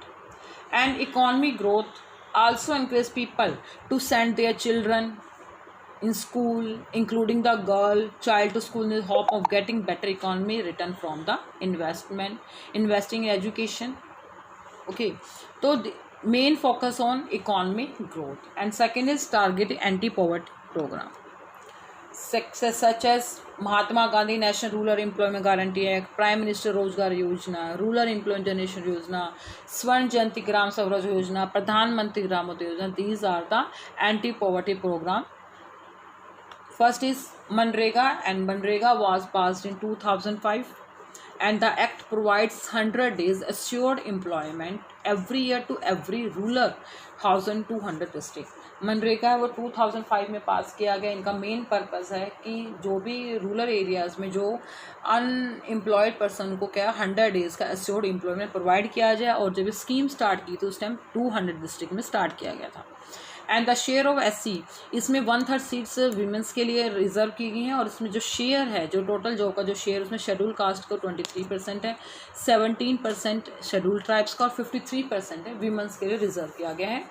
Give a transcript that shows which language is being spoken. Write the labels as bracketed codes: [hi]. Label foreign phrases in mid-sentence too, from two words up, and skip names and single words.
[en] And economic growth also encourages people to send their children in school, including the child to school in the hope of getting better economy return from the investing in education. Okay, so the main focus on economic growth. And second is target anti-poverty program. Success such as Mahatma Gandhi National Rural Employment Guarantee Act, Prime Minister Rozgar Yojana, Rural Employment Generation Yojana, Swarn Jayanti Gram Swaraj Yojana, Pradhan Mantri Gram Udyog Yojana. These are the anti-poverty program. First is Manrega, and Manrega was passed in 2005, and the act provides 100 days assured employment every year to every rural 1200 district. [hi] मनरेगा वो 2005 में पास किया गया। इनका [en] main purpose [hi] है कि जो भी [en] rural areas [hi] में जो [en] unemployed person [hi] को क्या 100 [en] days [hi] का [en] assured employment provide [hi] किया जाए। और जब स्कीम स्टार्ट की तो उस टाइम 200 डिस्ट्रिक्ट में स्टार्ट किया गया था। [en] and the share of SC, [hi] इसमें 1/3 [en] seats womens [hi] के लिए रिजर्व की गई हैं, और इसमें जो शेयर है, जो [en] total job [hi] का जो शेयर, उसमें [en] schedule caste [hi] का 23% है, 17% [en] schedule tribes [hi] का और 53% है वीमेंस के लिए रिजर्व किया गया है।